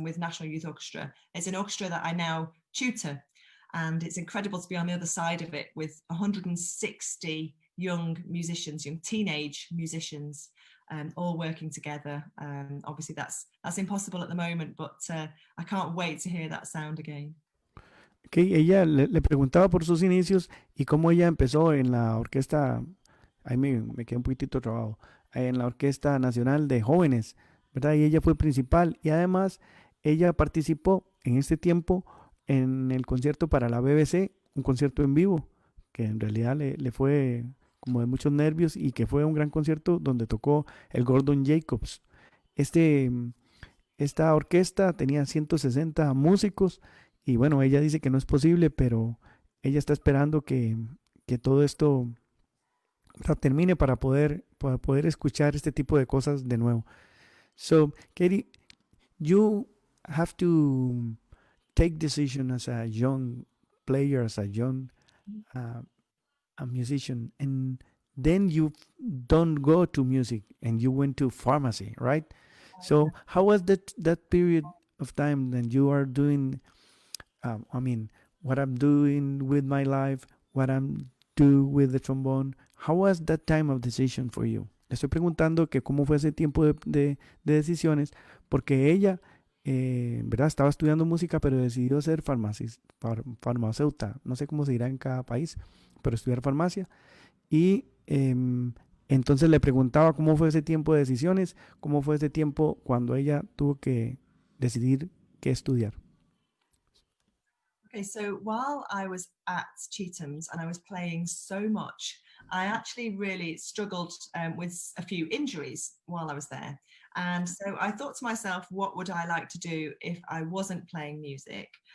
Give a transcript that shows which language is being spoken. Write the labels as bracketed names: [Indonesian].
[English] And with National Youth Orchestra, it's an orchestra that I now tutor, and it's incredible to be on the other side of it with 160 young musicians, young teenage musicians, all working together. Obviously that's impossible at the moment, but I can't wait to hear that sound again. [Spanish] Okay, ella le preguntaba por sus inicios y cómo ella empezó en la orquesta, ahí me quedé un poquitito trabado, en la Orquesta Nacional de Jóvenes, ¿verdad? Y ella fue principal y además ella participó en este tiempo en el concierto para la BBC, un concierto en vivo, que en realidad le fue como de muchos nervios y que fue un gran concierto donde tocó el Gordon Jacobs. Esta orquesta tenía 160 músicos y bueno, ella dice que no es posible, pero ella está esperando que todo esto termine para poder escuchar este tipo de cosas de nuevo. [English] So, Katy, you have to take decision as a young player, as a young a musician, and then you don't go to music and you went to pharmacy, right? So how was that period of time that you are doing? I mean, what I'm doing with my life, what I'm doing with the trombone. How was that time of decision for you? [Spanish] Le estoy preguntando que cómo fue ese tiempo de decisiones, porque ella, ¿verdad? Estaba estudiando música, pero decidió ser farmacéutica. No sé cómo se dirá en cada país, pero estudiar farmacia. Y entonces le preguntaba cómo fue ese tiempo de decisiones, cómo fue ese tiempo cuando ella tuvo que decidir qué estudiar. [English] Okay, so while I was at Chetham's and I was playing so much, I actually really struggled with a few injuries while I was there. And so I thought to myself, what would I like to do if I wasn't playing music?